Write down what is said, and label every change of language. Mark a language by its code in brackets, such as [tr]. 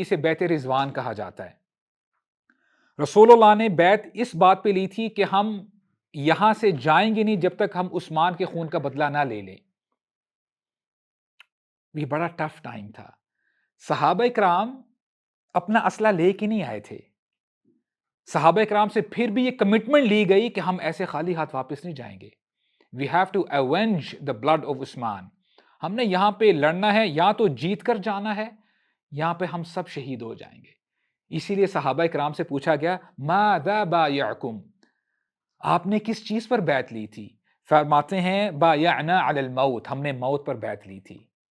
[ur] اسے بیعت رضوان کہا جاتا ہے. رسول اللہ نے بیعت اس بات پہ لی تھی کہ ہم یہاں سے جائیں گے نہیں جب تک ہم عثمان کے خون کا بدلہ نہ لے لیں. یہ بڑا ٹف ٹائم تھا. صحابہ کرام اپنا اسلحہ لے کے نہیں آئے تھے. صحابہ کرام سے پھر بھی یہ کمٹمنٹ لی گئی کہ ہم ایسے خالی ہاتھ واپس نہیں جائیں گے. [en] We have to avenge the blood of Usman. [ur] ہم نے یہاں پہ لڑنا ہے، یا تو جیت کر جانا ہے، یہاں پہ ہم سب شہید ہو جائیں گے. اسی لیے صحابہ کرام سے پوچھا گیا [ar] ماذا بایعکم، [ur] آپ نے کس چیز پر بیعت لی تھی؟ فرماتے ہیں [ar] بایعنا علی الموت، [ur] ہم نے موت پر بیعت لی تھی.